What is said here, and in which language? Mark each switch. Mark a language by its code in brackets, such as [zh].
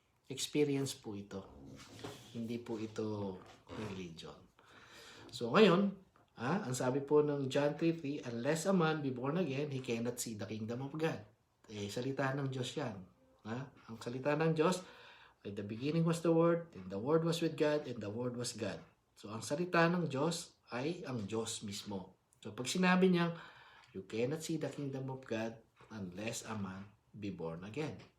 [tl] Experience po ito. Hindi po ito religion. [en] So ngayon, [tl] ang sabi po ng [en] John 3:3, unless a man be born again, he cannot see the kingdom of God. [tl] Salita ng Diyos yan. Ang salita ng Diyos, [en] at the beginning was the Word, and the Word was with God, and the Word was God. [tl] So, ang salita ng Diyos ay ang Diyos mismo. [en] So, pag sinabi niya, you cannot see the kingdom of God unless a man be born again.